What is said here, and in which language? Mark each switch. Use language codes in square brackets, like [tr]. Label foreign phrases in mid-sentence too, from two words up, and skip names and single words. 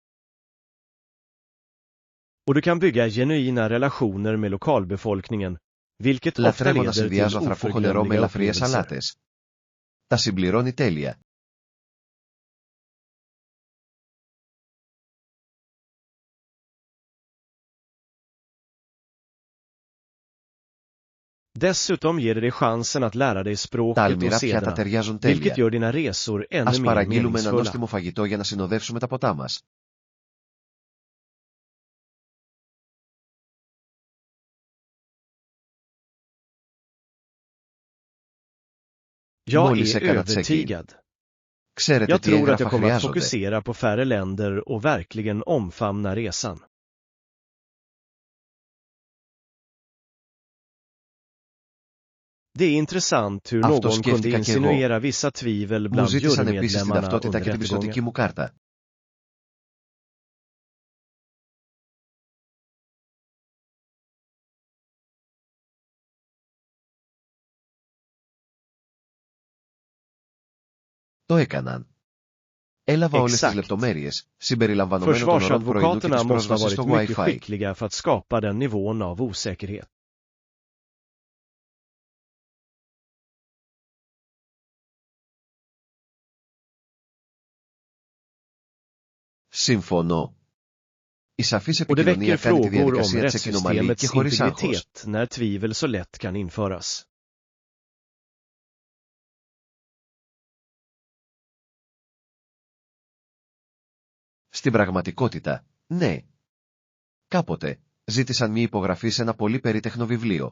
[sv] Och du kan bygga genuina relationer med lokalbefolkningen, vilket ofta [el] Λατρεύω να [sv] leder [el] συνδυάζω [sv] till [el] ανθρακούχο νερό με [sv] oförglömliga [el] ελαφριές [sv] upplevelser. [el] σαλάτες. Τα συμπληρώνει τέλεια. [sv] Dessutom ger det dig chansen att lära dig [el] Τα [sv] språket och [el] αλμυρά πιάτα [sv] sederna, [el] ταιριάζουν [sv] vilket [el] τέλεια. [sv] gör dina resor ännu [el] Ας [sv] mer [el] παραγγείλουμε ένα [sv] meningsfulla. [el] νόστιμο φαγητό για να συνοδεύσουμε τα ποτά μας. [sv] Jag [el] Μόλις [sv] är [el] έκανα check-in. [sv] övertygad. [el] Ξέρετε [sv] Jag [el] τι [sv] tror att [el] έγγραφα [sv] jag kommer att [el] χρειάζονται. [sv] fokusera på färre länder och verkligen omfamna resan. Det är intressant hur [el] Αυτό [sv] någon kunde [el] σκέφτηκα κι εγώ. [sv] insinuera vissa tvivel [el] Μου [sv] bland [el] ζήτησαν επίσης την [sv] jurymedlemmarna [el] ταυτότητα [sv] under [el] και την [sv] rättegången. [el] πιστωτική μου κάρτα. Το έκαναν. Έλαβα όλες τις [sv] Exakt. [el] λεπτομέρειες, συμπεριλαμβανομένων των ωρών πρωινού και της [sv] Försvarsadvokaterna måste ha [el] πρόσβασης στο [sv] varit mycket [el] Wi-Fi. [sv] skickliga för att skapa den nivån av osäkerhet. [el] Συμφωνώ. Η σαφής [sv] Och det [el] επικοινωνία [sv] väcker [el] κάνει τη [sv] frågor om [el] διαδικασία της εκκοινομαλή και [sv] rättssystemets [el] χωρίς άγχος. [sv] integritet när tvivel så lätt kan införas. [el] Στην πραγματικότητα, ναι. Κάποτε, ζήτησαν μια υπογραφή σε ένα πολύ περίτεχνο βιβλίο.